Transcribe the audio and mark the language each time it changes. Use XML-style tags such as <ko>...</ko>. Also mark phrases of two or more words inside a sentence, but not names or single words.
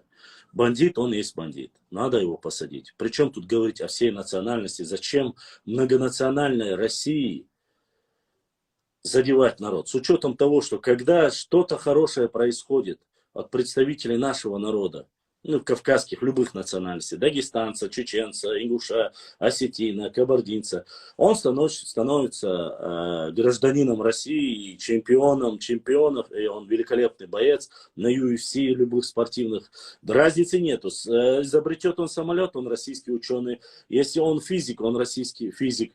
<ru>Бандит, он есть бандит. Надо его посадить. Причем тут говорить о всей национальности? Зачем многонациональной России задевать народ? С учетом того, что когда что-то хорошее происходит от представителей нашего народа, ну, кавказских, любых национальностей, дагестанца, чеченца, ингуша, осетина, кабардинца, он становится гражданином России, чемпионом чемпионов, и он великолепный боец на UFC, любых спортивных. Разницы нету. Изобретет он самолет, он российский ученый. Если он физик, он российский физик.</ru>